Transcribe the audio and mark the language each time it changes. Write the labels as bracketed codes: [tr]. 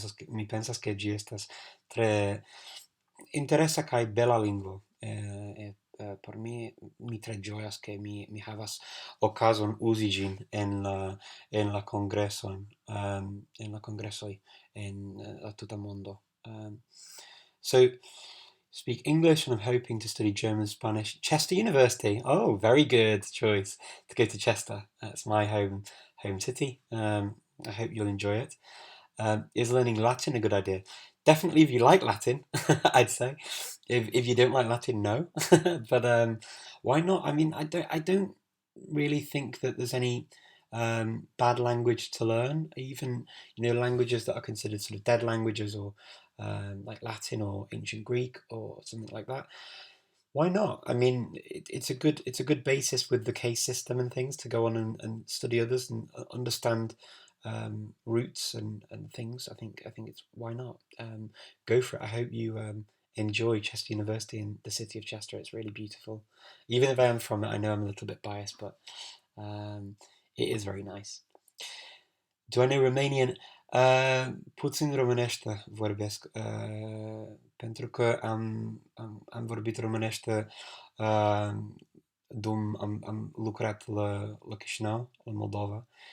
[eo] Mi pensas ke ĝi estas tre interesa kaj bela lingvo. Por mi tre ĝojas ke mi havas okazon uzi ĝin en la kongreson, en la kongresoj en la tuta mondo. [en] So speak English, and I'm hoping to study German, Spanish. Chester University. Oh, very good choice to go to Chester. That's my home city. I hope you'll enjoy it. Is learning Latin a good idea? Definitely, if you like Latin, I'd say. If you don't like Latin, no. But why not? I mean, I don't really think that there's any bad language to learn. Even languages that are considered sort of dead languages, or like Latin or ancient Greek or something like that. Why not? I mean, it's a good basis with the case system and things to go on and study others and understand roots and things. I think it's why not go for it. I hope you enjoy Chester University in the city of Chester. It's really beautiful. Even if I am from it, I know I'm a little bit biased, but it is very nice. Do I know Romanian? [ro] Puțin românește vorbesc, pentru că am vorbit românește dum am lucrat la Chișinău, în Moldova.